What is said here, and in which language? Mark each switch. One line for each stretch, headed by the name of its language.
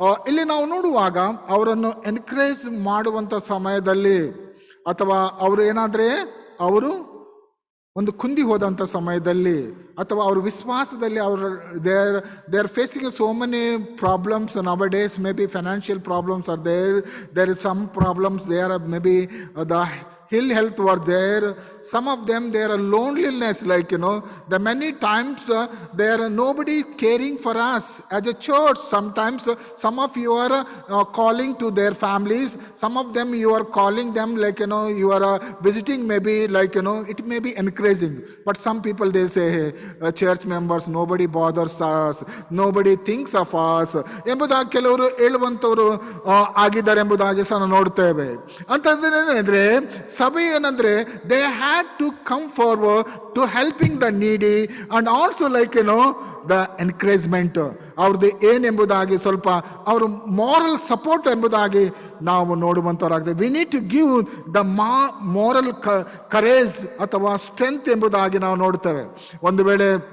Kannada: ಇಲ್ಲಿ ನಾವು ನೋಡುವಾಗ ಅವರನ್ನು ಎನ್ಕರೇಜ್ ಮಾಡುವಂಥ ಸಮಯದಲ್ಲಿ ಅಥವಾ ಅವರು ಏನಾದರೆ ಅವರು ಒಂದು ಕುಂದಿ ಹೋದಂಥ ಸಮಯದಲ್ಲಿ ಅಥವಾ ಅವ್ರ ವಿಶ್ವಾಸದಲ್ಲಿ
English: They are facing so many problems nowadays. Maybe financial problems are there is some problems, they are maybe the ill health were there. Some of them there are loneliness, the many times there are nobody caring for us as a church. Sometimes some of you are calling to their families, some of them you are calling them you are visiting, maybe it may be encouraging, but some people they say, hey, church members, nobody bothers us, nobody thinks of us
Kannada: ಎಂಬುದಾಗಿ ಕೆಲವರು ಹೇಳುವಂಥವರು ಆಗಿದ್ದಾರೆ ಎಂಬುದಾಗಿ ಸಹ ನಾವು ನೋಡ್ತೇವೆ. ಅಂತಂದ್ರೆ ಸಭೆ ಏನಂದ್ರೆ
English: they had to come forward to helping the needy and also the encouragement
Kannada: ಅವ್ರದ್ದು ಏನೆಂಬುದಾಗಿ ಸ್ವಲ್ಪ ಅವರು ಮಾರಲ್ ಸಪೋರ್ಟ್ ಎಂಬುದಾಗಿ ನಾವು ನೋಡುವಂಥವ್ರಾಗಿದೆ.
English: we need to give the moral courage ಅಥವಾ strength
Kannada: ಎಂಬುದಾಗಿ ನಾವು ನೋಡ್ತೇವೆ. ಒಂದು ವೇಳೆ